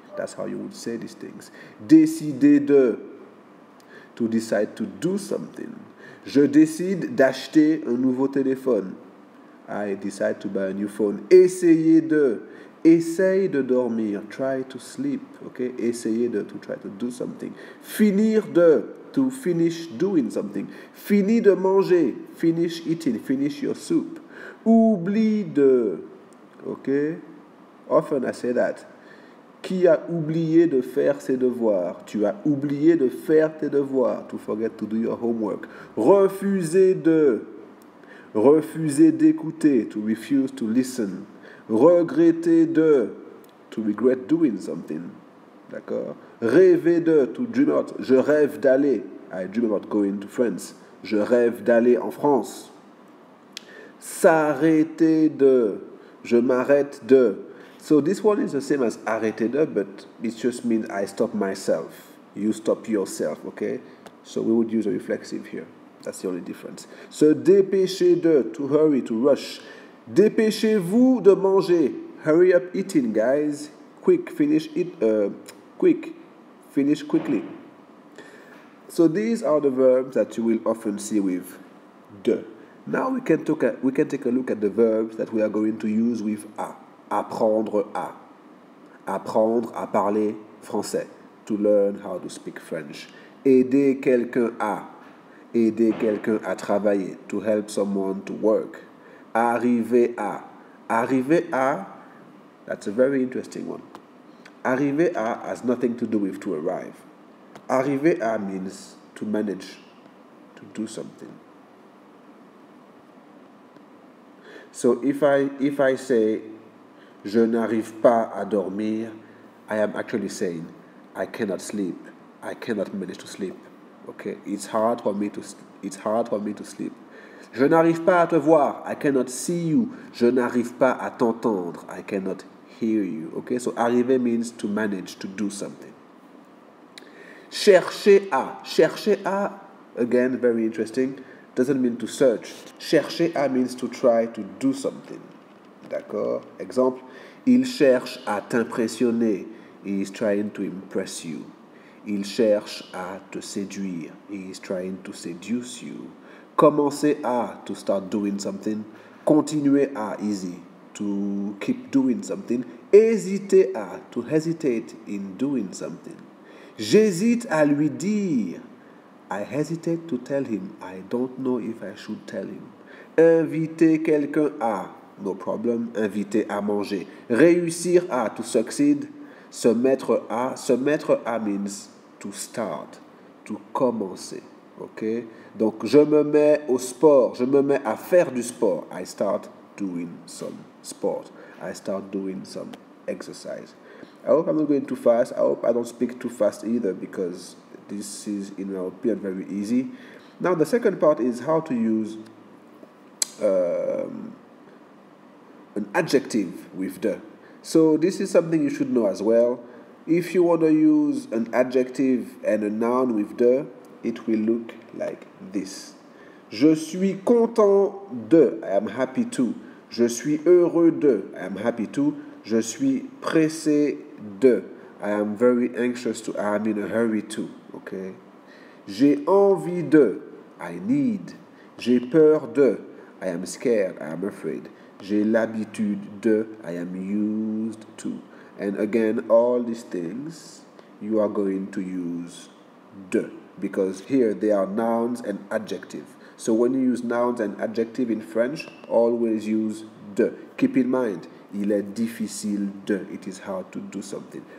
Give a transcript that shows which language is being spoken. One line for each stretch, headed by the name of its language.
English: That's how you would say these things.
French: Décider de,
English: to decide to do something.
French: Je décide d'acheter un nouveau téléphone.
English: I decide to buy a new phone.
French: Essayer de. Essaye de dormir.
English: Try to sleep. Okay?
French: Essayer de.
English: To try to do something.
French: Finir de.
English: To finish doing something.
French: Fini de manger.
English: Finish eating. Finish your soup.
French: Oublie de.
English: Okay? Often I say that.
French: Qui a oublié de faire ses devoirs? Tu as oublié de faire tes devoirs.
English: To forget to do your homework.
French: Refuser de. Refuser d'écouter,
English: to refuse to listen.
French: Regretter de,
English: to regret doing something.
French: D'accord? Rêver de,
English: to dream about.
French: Je rêve d'aller.
English: I dream about going to France.
French: Je rêve d'aller en France. S'arrêter de. Je m'arrête de.
English: So this one is the same as arrêter de, but it just means I stop myself. You stop yourself, okay? So we would use a reflexive here. That's the only difference.
French: Se dépêcher de,
English: to hurry, to rush.
French: Dépêchez-vous de manger.
English: Hurry up eating, guys. Quick, finish it. Quick, finish quickly. So these are the verbs that you will often see with de. Now we can take a look at the verbs that we are going to use with a.
French: Apprendre à. Apprendre à parler français.
English: To learn how to speak French.
French: Aider quelqu'un à. Aider quelqu'un à travailler,
English: to help someone to work.
French: Arriver à. Arriver à,
English: that's a very interesting one. Arriver à has nothing to do with to arrive. Arriver à means to manage, to do something. So if I say,
French: je n'arrive pas à dormir,
English: I am actually saying, I cannot sleep. I cannot manage to sleep. Okay, it's hard for me to sleep.
French: Je n'arrive pas à te voir.
English: I cannot see you.
French: Je n'arrive pas à t'entendre.
English: I cannot hear you. Okay, so arriver means to manage, to do something.
French: Chercher à. Chercher à,
English: again, very interesting, doesn't mean to search.
French: Chercher à
English: means to try to do something.
French: D'accord? Exemple, il cherche à t'impressionner.
English: He is trying to impress you.
French: Il cherche à te séduire.
English: He is trying to seduce you.
French: Commencer à,
English: to start doing something.
French: Continuer à,
English: easy, to keep doing something.
French: Hésiter à,
English: to hesitate in doing something.
French: J'hésite à lui dire.
English: I hesitate to tell him. I don't know if I should tell him.
French: Inviter quelqu'un à,
English: no problem.
French: Inviter à manger. Réussir à,
English: to succeed.
French: Se mettre à
English: means to start, to commencer, ok?
French: Donc, je me mets au sport, je me mets à faire du sport.
English: I start doing some sport. I start doing some exercise. I hope I'm not going too fast. I hope I don't speak too fast either because This is, in my opinion, very easy. Now the second part is how to use an adjective with the. So this is something you should know as well. If you want to use an adjective and a noun with the, it will look like this.
French: Je suis content de,
English: I am happy to.
French: Je suis heureux de,
English: I am happy to.
French: Je suis pressé de,
English: I am very anxious to, I am in a hurry to. Okay?
French: J'ai envie de,
English: I need.
French: J'ai peur de,
English: I am scared, I am afraid.
French: J'ai l'habitude de,
English: I am used to. And again, all these things, you are going to use de, because here they are nouns and adjective. So when you use nouns and adjective in French, always use de. Keep in mind,
French: il est difficile de.
English: It is hard to do something.